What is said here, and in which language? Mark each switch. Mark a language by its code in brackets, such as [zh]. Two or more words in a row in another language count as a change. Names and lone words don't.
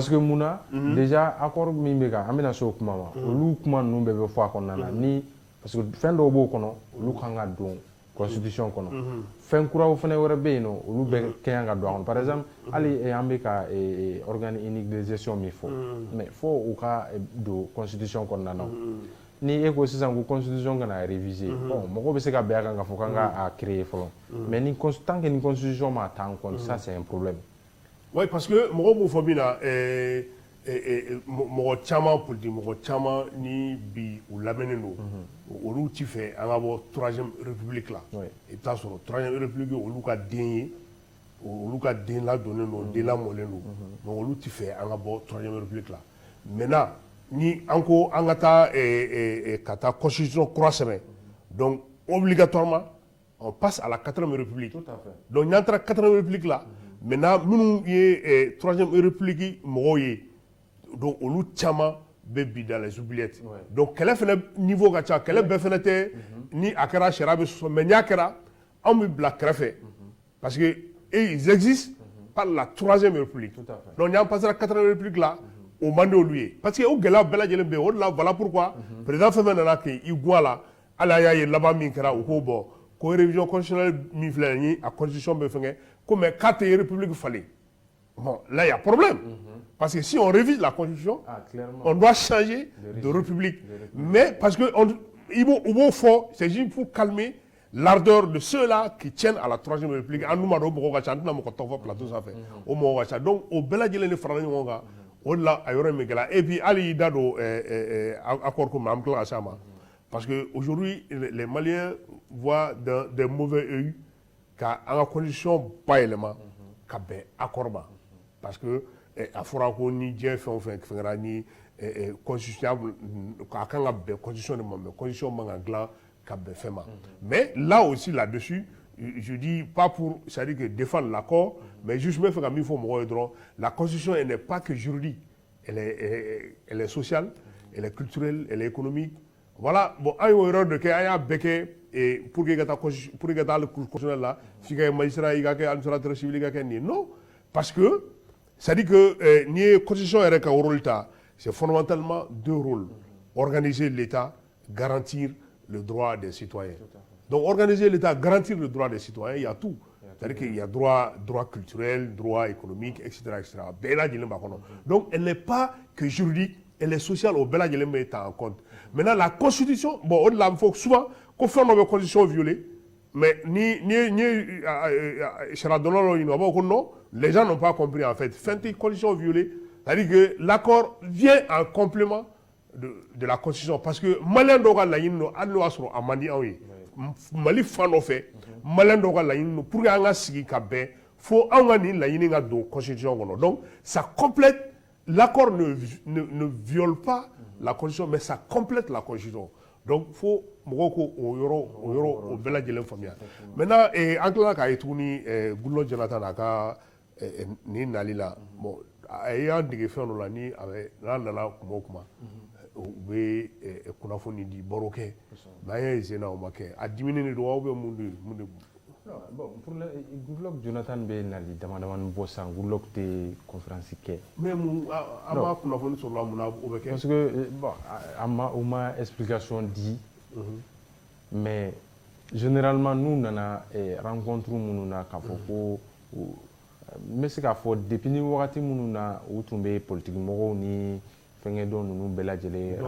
[fr] parce que [bm] mun na déjà accord min bɛ kan an bɛna se o kuma ma olu kuma ninnu bɛɛ bɛ fɔ a kɔnɔna na ni [fr] parce que [bm] fɛn dɔw b'o kɔnɔ olu kan ka don constitution kɔnɔ fɛn kuraw fɛnɛ wɛrɛ bɛ yen nɔ olu bɛɛ ka kan ka don a kɔnɔ [fr] par exemple [bm] hali an bɛ ka [fr] organe unique de gestion [bm] min fɔ mais fo u ka don constitution kɔnɔna na ni e ko sisan ko constitution kana réviser bon mɔgɔw bɛ se ka bɛn a kan k'a fɔ k'an ka créer fɔlɔ mais ni [fr] tant que [bm] ni constitution ma ta [fr] en compte ça c'est un problème. Oui, parce que [bm] mɔgɔw b'o fɔ min na mɔgɔ caman politique mɔgɔ caman ni bi u lamɛnnen don olu ti fɛ an ka bɔ [fr] troisième république [bm] la i bɛ taa sɔrɔ [fr] troisième république [bm] olu ka den ye olu ka den ladonnen don den lamɔlen don donc olu ti fɛ an ka bɔ [fr] troisième république [bm] la maintenant ni an ko an ka taa constitution kura sɛbɛn [fr] donc obligatoirement on passe à la quatrième république. Tout à fait. [bm] Donc n'an taara [fr] quatrième république [bm] la maintenant minnu ye [fr] troisième république [bm] mɔgɔw ye donc olu caman bɛ bi [fr] dans les oubliettes [bm] donc kɛlɛ fɛnɛ niveau ka ca kɛlɛ bɛɛ fɛnɛ tɛ ni a kɛra sariya bɛ sɔsɔ mais n'a kɛra anw bɛ bila kɛrɛfɛ [fr] parce que ils existent par la troisième république donc [bm] n'an [fr] passera quatrième république [bm] la o man di olu ye [fr] parce que [bm] o gɛlɛya bɛɛ lajɛlen bɛ yen o de la [fr] voilà pourquoi [bm] président fɛn fɛn nana k'i gun a la hali a y'a ye laban min kɛra u k'o bɔ ko [fr] révision constitutionnelle [bm] min filɛ nin ye a constitution bɛ fɛngɛ ko mais k'a tɛ république falen bon [fr] là il y a problème parce que si on révise la constitution on doit changer de république mais parce que ils vont fort c'est juste pour calmer l'ardeur de ceux-là qui tiennent à la troisième république [bm] an dun b'a dɔn o mɔgɔw ka ca an tɛna mɔgɔ tɔgɔ fɔ plateau sanfɛ o mɔgɔw ka ca donc o bɛɛ lajɛlen de farala ɲɔgɔn kan o de la a yɔrɔ in bɛ gɛlɛya [fr] et puis [bm] hali i da don accord ko ma an bɛ tila ka s'a ma [fr] parce que aujourd'hui les Maliens voient des mauvais œil [bm] ka an ka constitution bayɛlɛma ka bɛn accord ma [fr] parce que [bm] a fɔra ko ni diɲɛ fɛn o fɛn fɛngɛra ni constitution a kan ka bɛn constitution de ma mais constitution man ka dilan ka bɛn fɛn ma [fr] mais là aussi là-dessus je dis pas pour c'est-à-dire que défendre l'accord mais juste [bm] me fɛ ka min fɔ mɔgɔw ye dɔrɔn [fr] la constitution elle n'est pas que juridique elle est sociale elle est culturelle elle est économique voilà [bm] bon an y'o yɔrɔ de kɛ an y'a bɛɛ kɛ [fr] pour que [bm] i ka taa hali constitutionnel la f'i ka kɛ magistrat i ka kɛ [fr] administrateur civil [bm] i ka kɛ nin ye [fr] non parce que c'est-à-dire que [bm] n'i ye constitution yɛrɛ ka rôle ta [fr] c'est fondamentalement deux rôles organiser l'État garantir le droit des citoyens donc organiser l'État garantir le droit des citoyens il y a tout c'est-à-dire qu'il y a droit culturel droit économique etc [bm] bɛɛ lajɛlen b'a kɔnɔ [fr] donc elle n'est pas que juridique elle est sociale [bm] o bɛɛ lajɛlen bɛ ta [fr] en compte maintenant la constitution bon [bm] o de la [fr] faut souvent [bm] ko fɛn dɔ bɛ constitution violer mais ni sariya dɔnnaw ɲininka o b'a fɔ ko [fr] non les gens n'ont pas compris en fait [bm] fɛn tɛ constitution violer [fr] c'est-à-dire que l'accord vient en complément de la constitution parce que [bm] malien dɔw ka laɲini don hali n'o y'a sɔrɔ a man di anw ye Mali fan dɔ fɛ malien dɔw ka laɲini don [fr] pour que [bm] an ka sigi ka bɛn fo anw ka nin laɲini ka don constitution kɔnɔ [fr] donc ça complète l'accord ne viole pas la constitution mais ça complète la constitution donc [bm] fo mɔgɔw ko o yɔrɔ o bɛɛ lajɛlen faamuya maintenant an tilala k'a ye tuguni Goodluck Jonathan a ka nin nali la bon a y'an dege fɛn dɔ la ni n'a nana kuma o kuma u bɛ kunnafoni di baro kɛ mais an y'a essayé o ma kɛ a diminen de don aw bɛ mun de bon [fr] pour le [bm] Goodluck Jonathan bɛ nali damadamani bɔ sisan Goodluck tɛ conférence kɛ mais mun an ma kunnafoni sɔrɔla mun na o bɛ kɛ [fr] parce que bon [bm] u ma explication di [fr] mais généralement [bm] n'u nana rencontre minnu na k'a fɔ ko n bɛ se k'a fɔ depuis ni wagati minnu na u tun bɛ politique mɔgɔw ni fɛnkɛ dɔn ninnu bɛɛ lajɛlen rencontré